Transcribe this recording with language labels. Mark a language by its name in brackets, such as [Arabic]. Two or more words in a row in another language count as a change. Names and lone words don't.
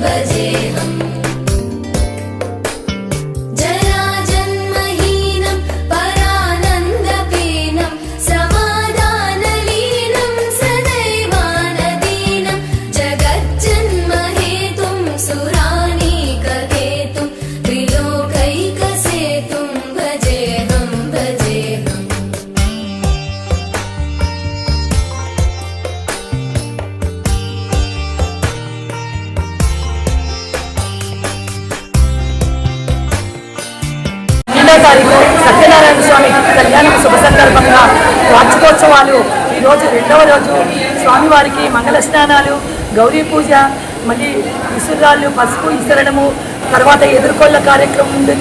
[Sanskrit] जराजन्महीनं परानन्दपीनं समाधानलीनं सदैवानदीनं जगज्जन्महेतुं सुरानीकहेतुं त्रिलोकैकसेतुं भजेऽहं [Telugu] తారీఖు సత్యనారాయణ స్వామి కళ్యాణం శుభ సందర్భంగా వార్షికోత్సవాలు ఈరోజు 2వ రోజు స్వామివారికి మంగళ స్నానాలు, గౌరీ పూజ, మళ్ళీ విసురాళ్ళు, పసుపు విసరడము, తర్వాత ఎదుర్కొల్ల కార్యక్రమం ఉంటుంది.